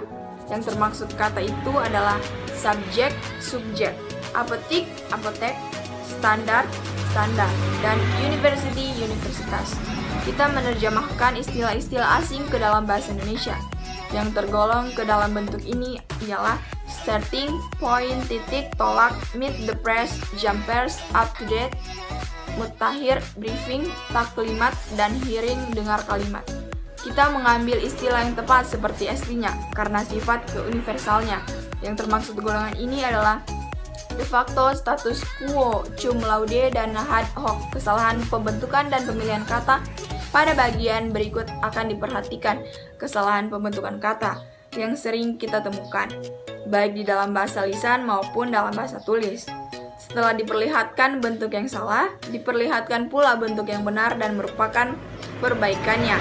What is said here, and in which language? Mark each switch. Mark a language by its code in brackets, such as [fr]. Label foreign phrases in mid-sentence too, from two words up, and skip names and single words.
[id] Yang termaksud kata itu adalah subjek, subjek, apotik, apotek, standar, standar, dan university, universitas. Kita menerjemahkan istilah-istilah asing ke dalam bahasa Indonesia. Yang tergolong ke dalam bentuk ini ialah [en] starting, point, [id] titik, tolak, [en] meet the press, jumpers, up to date, [id] mutakhir, briefing, taklimat, dan hearing, dengar kalimat. Kita mengambil istilah yang tepat seperti aslinya karena sifat keuniversalnya. Yang termaksud golongan ini adalah [la] de facto, status quo, cum laude, dan ad hoc. [id] Kesalahan pembentukan dan pemilihan kata. Pada bagian berikut akan diperhatikan kesalahan pembentukan kata yang sering kita temukan, baik di dalam bahasa lisan maupun dalam bahasa tulis. Setelah diperlihatkan bentuk yang salah, diperlihatkan pula bentuk yang benar dan merupakan perbaikannya.